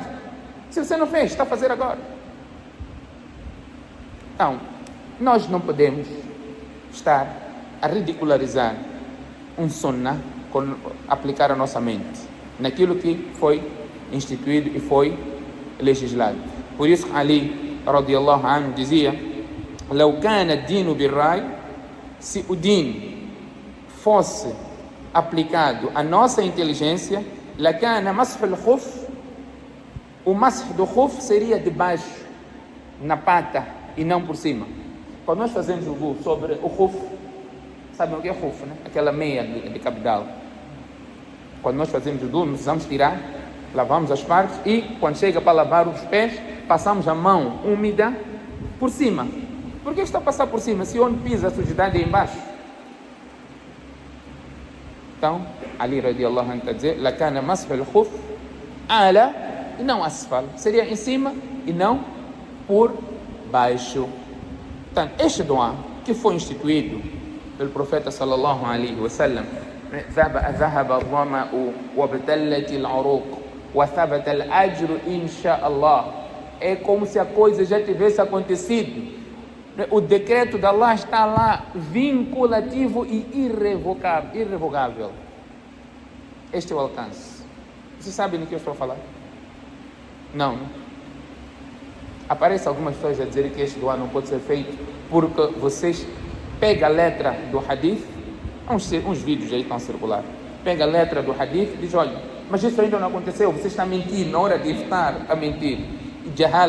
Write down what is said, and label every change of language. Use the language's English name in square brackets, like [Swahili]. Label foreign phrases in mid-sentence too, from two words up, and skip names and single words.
[Portuguese] Se você não fez, está a fazer agora. Então nós não podemos estar a ridicularizar um sunnah, aplicar a nossa mente naquilo que foi instituído e foi legislado. Por isso Ali [Arabic] رضي الله عنه [Portuguese] dizia: [Arabic] "لو كان الدين بالرأي", [Portuguese] se o din fosse aplicado à nossa inteligência, [Arabic] لكان مسح الخف, [Portuguese] o mashu do khuf seria de baixo, na pata e não por cima. Quando nós fazemos o wudu sobre o khuf, sabem o que é khuf, né? Aquela meia de cabedal. Quando nós fazemos o wudu, nós precisamos tirar, lavamos as partes e quando chega para lavar os pés, passamos a mão úmida por cima. Por que está a passar por cima se onde pisa a sujidade é embaixo? Então, Ali [Arabic] رضي الله عنه [Portuguese] está a dizer: [Arabic] "لكان مسح الخف أعلى", [Portuguese] e não asfal, seria em cima e não por baixo. Portanto, este dua que foi instituído pelo profeta [Arabic] صلى الله عليه وسلم, ذهب الظمأ وابتلت العروق وثبت الأجر إن شاء الله, [Portuguese] é como se a coisa já tivesse acontecido. O decreto de Allah está lá, vinculativo e irrevogável. Este é o alcance. Vocês sabem do que eu estou a falar? Não, né? Aparecem algumas pessoas a dizer que este dua não pode ser feito porque vocês pegam a letra do hadith, uns vídeos aí estão a circular, pega a letra do hadith e diz: olha, mas isso ainda não aconteceu, você está a mentir, na hora de estar a mentir.